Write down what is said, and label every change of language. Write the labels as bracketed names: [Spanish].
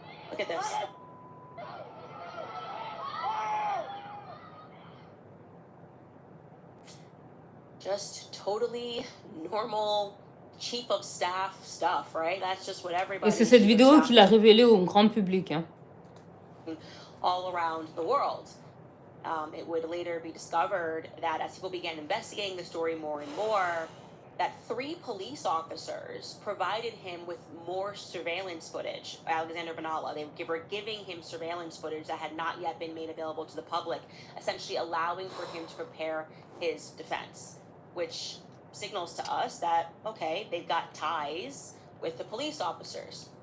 [English] Look at this. Just totally normal chief of staff stuff, right? That's just what everybody. [French] Et c'est cette vidéo qu'il a révélée au grand public, hein. [English] All around the world. It would later be discovered that as people began investigating the story more and more, that 3 police officers provided him with more surveillance footage. Alexander Benalla, they were giving him surveillance footage that had not yet been made available to the public, essentially allowing for him to prepare his defense, which signals to us that, okay, they've got ties with the police officers.